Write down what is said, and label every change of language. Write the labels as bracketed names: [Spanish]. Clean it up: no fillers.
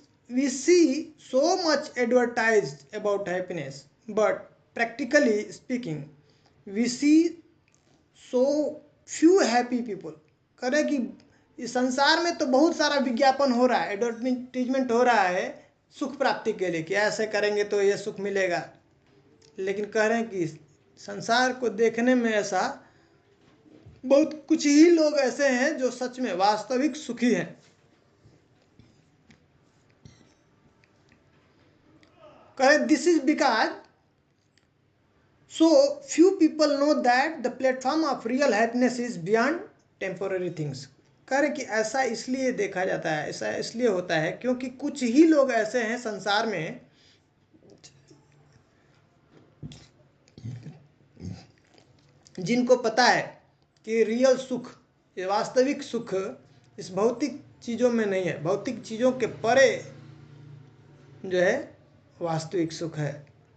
[English] we see so much advertised about happiness, but practically speaking we see so few happy people। [Hindi] करें कि इस संसार में तो बहुत सारा विज्ञापन हो रहा है, एडवर्टाइजमेंट हो रहा है सुख प्राप्ति के लिए कि ऐसे करेंगे तो ये सुख मिलेगा, लेकिन कह रहे हैं कि संसार को देखने में ऐसा बहुत कुछ ही लोग ऐसे हैं जो सच में वास्तविक सुखी हैं। [English] करें this is because so few people know that the platform of real happiness is beyond temporary things। [Hindi] कह रहे कि ऐसा इसलिए देखा जाता है, ऐसा इसलिए होता है क्योंकि कुछ ही लोग ऐसे हैं संसार में जिनको पता है कि रियल सुख, ये वास्तविक सुख इस भौतिक चीज़ों में नहीं है, भौतिक चीज़ों के परे जो है वास्तविक सुख है।